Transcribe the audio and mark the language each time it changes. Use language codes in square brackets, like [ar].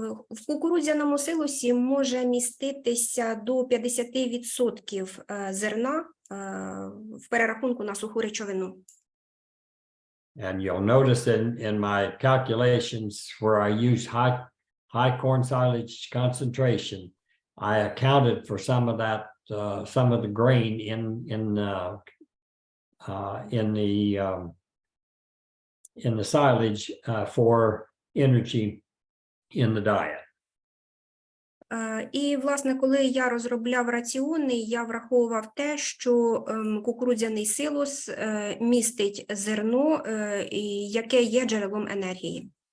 [uk] В кукурудзяному силосі може міститися до 50% зерна в перерахунку на суху речовину. [en] And you'll notice in my calculations where I use high corn silage concentration, I accounted for some of that, some of the grain in the silage for energy in the diet. [uk] І, власне, коли я розробляв раціони, я враховував те, що кукурудзяний силос містить зерно, яке є джерелом енергії.